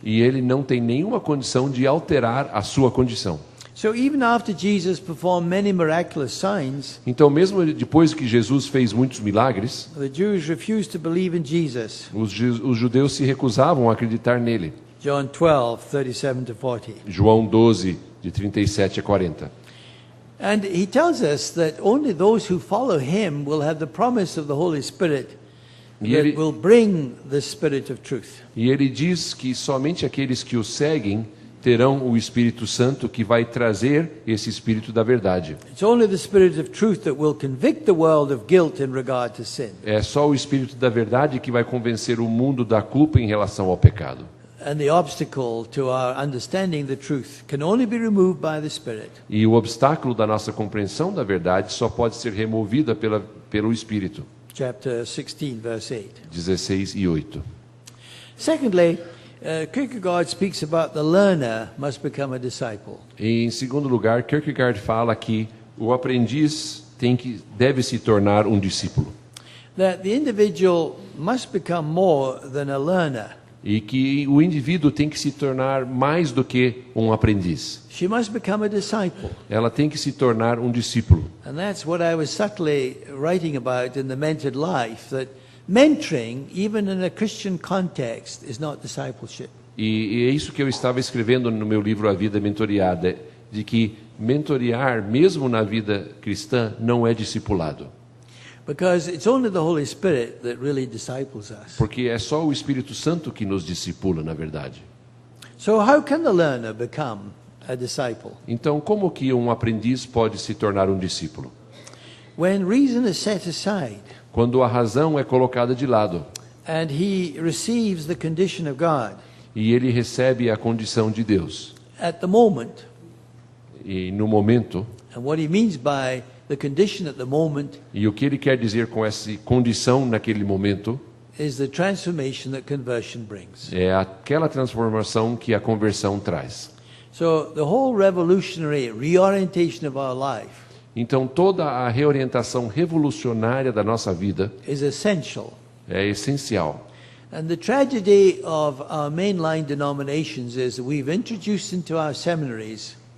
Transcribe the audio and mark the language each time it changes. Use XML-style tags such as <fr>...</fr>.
<pt>E ele não tem nenhuma condição de alterar a sua condição.</pt> <en>So even after Jesus performed many miraculous signs,</en> <pt>Então, mesmo depois que Jesus fez muitos milagres,</pt> <en>the Jews refused to believe in Jesus.</en> <pt>os judeus se recusavam a acreditar nele.</pt> <en>John 12, 37 to 40.</en> <pt>João 12, de 37 a 40.</pt> <en>And he tells us that only those who follow him will have the promise of the Holy Spirit</en> <pt>E</pt> <en>that</en> <pt>ele,</pt> <en>will bring the Spirit of truth.</en> <pt>e ele diz que somente aqueles que o seguem terão o Espírito Santo que vai trazer esse Espírito da verdade.</pt> <en>It's only the Spirit of truth that will convict the world of guilt in regard to sin.</en> <pt>É só o Espírito da verdade que vai convencer o mundo da culpa em relação ao pecado.</pt> <en>And the obstacle to our understanding the truth can only be removed by the Spirit.</en> <pt>E o obstáculo da nossa compreensão da verdade só pode ser removida pelo Espírito.</pt> <en>Chapter 16, verse 8.</en> <pt>16 e 8.</pt> <en>Secondly, Kierkegaard speaks about the learner must become a disciple.</en> <pt>Em segundo lugar, Kierkegaard fala que o aprendiz deve se tornar um discípulo.</pt> <en>That the individual must become more than a learner.</en> <pt>E que o indivíduo tem que se tornar mais do que um aprendiz.</pt> <en>She must become a disciple.</en> <pt>Ela tem que se tornar um discípulo.</pt> <en>And that's what I was subtly writing about in The Mentored Life, that mentoring, even in a Christian context, is not discipleship.</en> <pt>E é isso que eu estava escrevendo no meu livro A Vida Mentoriada, de que mentorear, mesmo na vida cristã, não é discipulado.</pt> <en>Because it's only the Holy Spirit that really disciples us.</en> <pt>Porque é só o Espírito Santo que nos discipula, na verdade.</pt> <en>So how can the learner become a disciple?</en> <pt>Então, como que um aprendiz pode se tornar um discípulo?</pt> <en>When reason is set aside</en> <pt>Quando a razão é colocada de lado</pt> <en>and he receives the condition of God</en> <pt>e ele recebe a condição de Deus.</pt> <en>at the moment,</en> <pt>E no momento,</pt> <en>and what he means by the condition at the moment</en> <pt>e o que ele quer dizer com essa condição naquele momento,</pt> <en>is the transformation that conversion brings.</en> <pt>é aquela transformação que a conversão traz.</pt> <en>So the whole revolutionary reorientation of our life</en> <pt>Então, toda a reorientação revolucionária da nossa vida</pt> <en>is essential.</en> <pt>é essencial.</pt> <en>And the tragedy of our mainline denominations is that we've introduced into our seminaries</en>